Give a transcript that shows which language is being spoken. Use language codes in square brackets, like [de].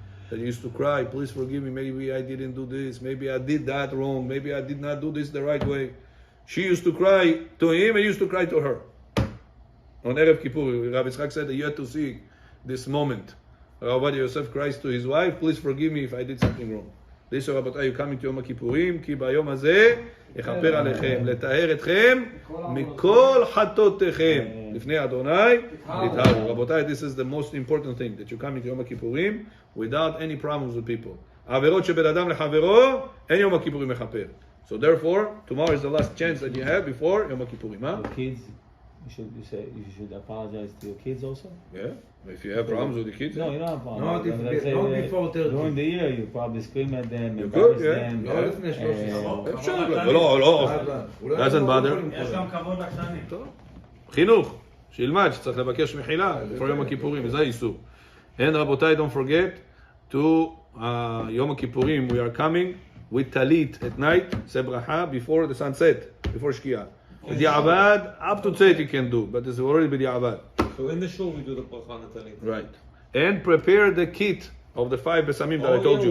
[en] That he used to cry, please forgive me, maybe I didn't do this, maybe I did that wrong, maybe I did not do this the right way. She used to cry to him and he used to cry to her. On Erev Kippur, Rabbi Tzchak said that you had to see this moment. Rabbi Yosef cries to his wife, please forgive me if I did something wrong. This is Rabbi you coming to Yom Kippurim, [he] כי ביום הזה יכפר עליכם, לטהר אתכם מכל חטאותיכם. לפני אדוני נטהרו. [en] רבותיי, this is the most important thing, that you come to Yom Kippurim without any problems with people. [he] העבירות שבין אדם לחברו, אין יום הכיפורים מכפר. [en] So therefore, tomorrow is the last chance that you have before Yom Kippurim. Huh? The kids, you should apologize to your kids also? Yeah. If you have problems with the kids. No, you don't have problems. Not before 30. During the year, you probably scream at them, You embarrass could, yeah. them. [he] לא לפני 13. אפשר, לא. [en] doesn't bother. [he] יש גם כבוד לקטנים. חינוך, שילמד שצריך לבקש מחילה לפני יום הכיפורים, וזה האיסור. [en] And רבותיי, don't forget to יום הכיפורים, we are coming with talit at night, say bracha before the sunset, before שקיעה. בדיעבד, up to tzeit you can do, but it's already בדיעבד. So in the show we do the bracha natalit. Right. And prepare the kit of the 5 besamim that I told you.